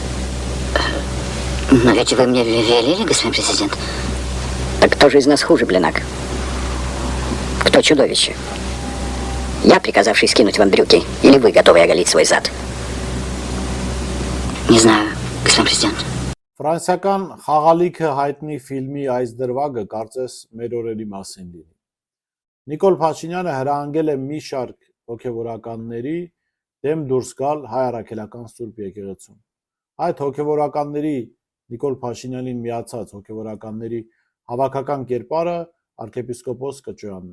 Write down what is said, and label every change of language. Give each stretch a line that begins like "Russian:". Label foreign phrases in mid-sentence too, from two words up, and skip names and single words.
Russian: Но ведь вы мне велели, господин президент. Так кто же из нас хуже, Блинак? Кто чудовище? Я, приказавший скинуть вам брюки, или вы, готовы оголить свой зад? Не знаю, господин президент.
Armenian: Ֆրանսիական խաղալիքը հայտնի ֆիլմի այս դրվագը կարծես մեր օրերի մասին լինի։ Նիկոլ Փաշինյանը հրահանգել է մի շարք հոգևորականների դեմ դուրս գալ հայ առաքելական Սուրբ եկեղեցում։ Այդ հոգևորականների Նիկոլ Փաշինյանին միացած հոգևորականների հավաքական կերպարը arczepiskopos Կճոյանն